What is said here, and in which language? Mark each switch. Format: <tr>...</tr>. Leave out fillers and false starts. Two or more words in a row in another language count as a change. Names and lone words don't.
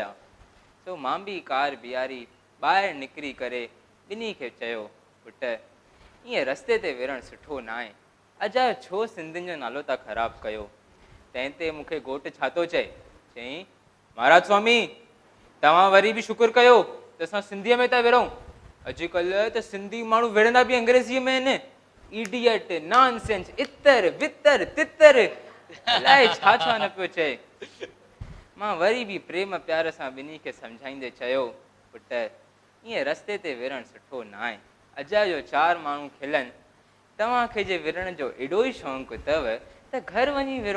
<sd>तो मां बि कार बीहारी ॿाहिरि निकिरी करे ॿिन्ही खे चयो, पुट ईअं रस्ते ते विढ़णु सुठो न आहे, अजायो छो सिंधियुनि जो नालो था ख़राबु कयो? तंहिं ते मूंखे घोट छा थो चए? चईं, महाराज स्वामी तव्हां वरी बि शुक्र कयो त असां सिंधीअ में था विढ़ूं। अॼुकल्ह त सिंधी माण्हू विढ़ंदा बि अंग्रेज़ीअ में आहिनि।</sd> <en>idiot, nonsense,</en> <sd>इतर वितर तितर, अलाए छा छा न पियो चए। मां वरी बि प्रेम प्यार सां ॿिन्ही खे सम्झाईंदे चयो, पुट ईअं रस्ते ते विढ़णु सुठो न आहे, अजायो 4 माण्हू खिलनि, तव्हांखे जे विढ़ण जो एॾो ई शौक़ु अथव त घर वञी विढ़ो।</sd>